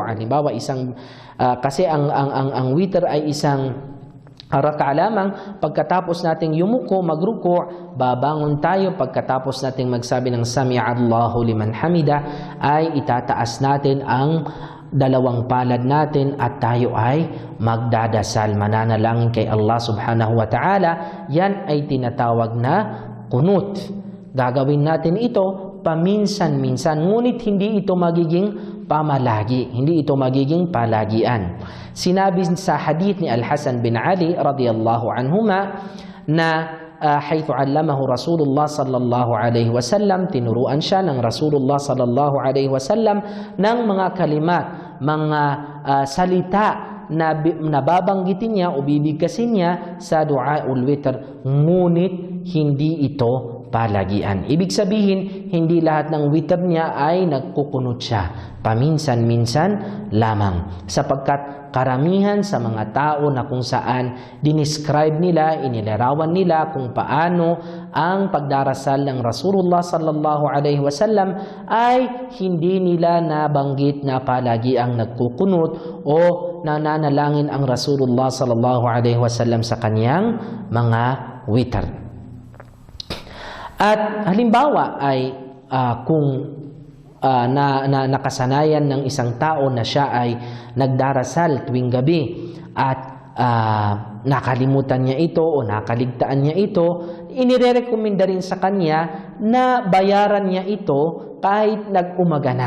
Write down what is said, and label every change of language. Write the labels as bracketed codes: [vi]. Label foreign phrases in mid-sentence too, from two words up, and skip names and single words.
[tl] Halimbawa, kasi ang witr ay isang rak'a lamang. Pagkatapos nating yumuko, magruku', babangon tayo. Pagkatapos nating magsabi ng [ar] سمع الله لمن حمده, [tl] ay itataas natin ang dalawang palad natin at tayo ay magdadasal, mananalangin kay Allah [ar] سبحانه وتعالى. [tl] Yan ay tinatawag na kunut. Gagawin natin ito paminsan-minsan, ngunit hindi ito magiging pamalagi, hindi ito magiging palagian. Sinabi sa hadith ni Al-Hasan bin Ali [ar] رضي الله عنهما [tl] na [ar] حيث علمه رسول الله صلى الله عليه وسلم, [tl] tinuruan siya ng Rasulullah [ar] صلى الله عليه وسلم [tl] ng mga kalimat, mga salita na nababanggitin niya o bibigkasin niya sa [ar] دعاء الوتر, [tl] ngunit hindi ito palagian. Ibig sabihin, hindi lahat ng witr niya ay nagkukunot siya. Paminsan-minsan lamang. Sapagkat karamihan sa mga tao na kung saan dinescribe nila, inilarawan nila kung paano ang pagdarasal ng Rasulullah [ar] صلى الله عليه وسلم [tl] ay hindi nila nabanggit na palagi ang nagkukunot o nananalangin ang Rasulullah [ar] صلى الله عليه وسلم [tl] sa kanyang mga witr. At halimbawa ay kung nakasanayan ng isang tao na siya ay nagdarasal tuwing gabi at nakalimutan niya ito o nakaligtaan niya ito, inirerekomenda rin sa kanya na bayaran niya ito kahit nag-umaga na.